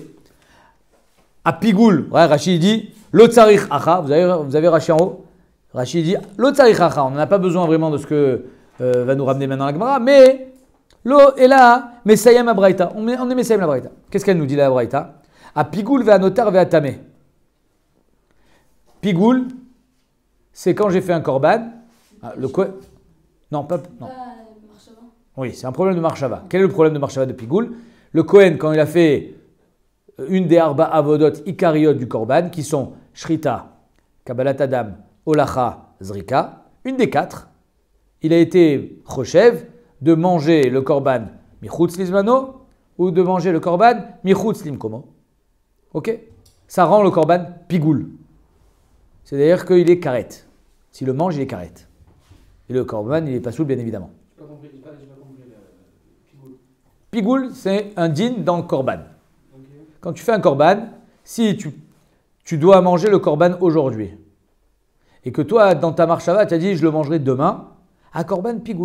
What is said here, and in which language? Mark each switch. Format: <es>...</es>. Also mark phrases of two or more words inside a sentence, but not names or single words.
<fr>À Pigoul, ouais, Rachid dit</fr> <he>לא צריך הכא.</he> <fr>Vous avez Rachid en haut. Rachid dit</fr> <he>לא צריך הכא.</he> <fr>On n'en a pas besoin vraiment de ce que va nous ramener maintenant la Gemara, mais. Lo et là,</fr> <he>מסיים לה ברייתא.</he> <fr>On est</fr> <he>מסיים לה ברייתא.</he> <fr>Qu'est-ce qu'elle nous dit la Braïta?</fr> <he>הפיגול והנותר והטמא.</he> <fr>Pigoul, c'est quand j'ai fait un korban. Le quoi? Non, pas. Non. Oui, c'est un problème de marshava. Quel est le problème de marshava de Pigoul? Le Kohen, quand il a fait une des</fr> <he>ארבע עבודות עיקריות</he> <fr>du korban, qui sont</fr> <he>שחיטה, קבלת הדם, הולכה, זריקה,</he> <fr>une des 4, il a été choshev de manger le korban</fr> <he>מחוץ לזמנו</he> <fr>ou de manger le korban</fr> <he>מחוץ למקומו.</he> <fr>Ok? Ça rend le</fr> <he>קרבן פיגול.</he> <fr>C'est-à-dire qu'il est karet. S'il le mange, il est karet. Et le korban, il est pas soul, bien évidemment. J'ai pas compris le pigoul. Pigoul, c'est un din dans le korban. Ok. Quand tu fais un korban, si tu dois manger le korban aujourd'hui, et que toi, dans ta marshava, tu as dit je le mangerai demain, un</fr> <he>קרבן פיגול.</he>